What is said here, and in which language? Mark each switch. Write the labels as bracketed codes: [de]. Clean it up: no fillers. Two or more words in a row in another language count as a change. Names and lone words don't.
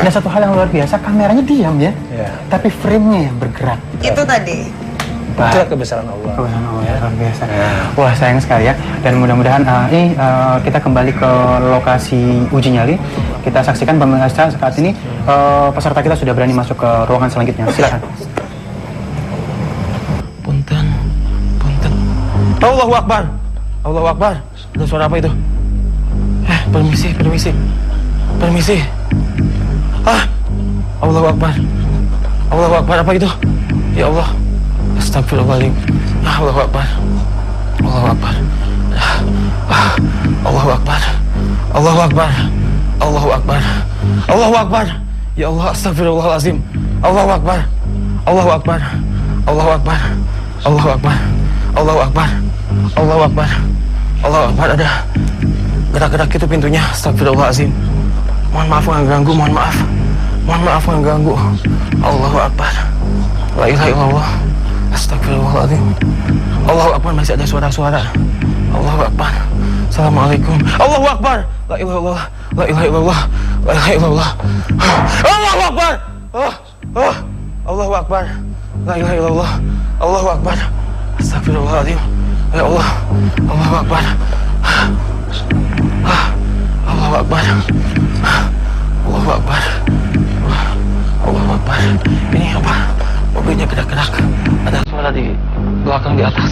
[id] ada satu hal yang luar biasa, kameranya diam ya, tapi frame-nya yang bergerak. Itu tadi. Itulah kebesaran Allah. Kebesaran Allah ya, luar biasa. Wah, sayang sekali ya. Dan mudah-mudahan kita kembali ke lokasi uji nyali. Kita saksikan pemirsa saat ini peserta kita sudah berani masuk ke ruangan selanjutnya. Silakan. [ar] Punten. الله أكبر. الله أكبر. [id] Ada suara apa itu? Permisi. [ar] الله أكبر. الله أكبر, [id] apa itu? [ar] يا الله. Astagfirullahaladzim. الله أكبر الله أكبر الله أكبر. الله أكبر الله أكبر الله أكبر. يا الله أستغفر الله العظيم. الله أكبر الله أكبر الله أكبر. الله أكبر الله أكبر الله أكبر. الله أكبر. [id] Ada gerak-gerak itu pintunya. Astagfirullahaladzim. Mohon maaf mengganggu, mohon maaf. Mohon maaf mengganggu. [ar] الله أكبر لا إله إلا الله. Astagfirullahaladzim. الله أكبر, [id] masih ada suara-suara. [ar] الله أكبر. السلام عليكم الله أكبر لا إله إلا الله لا إله إلا الله. لا إله إلا الله الله أكبر الله أكبر. لا إله إلا الله الله أكبر. Astagfirullahaladzim. يا الله الله أكبر الله أكبر. الله أكبر الله أكبر. [id] Ini apa? Mobilnya gerak-gerak. Ada suara di belakang, di atas.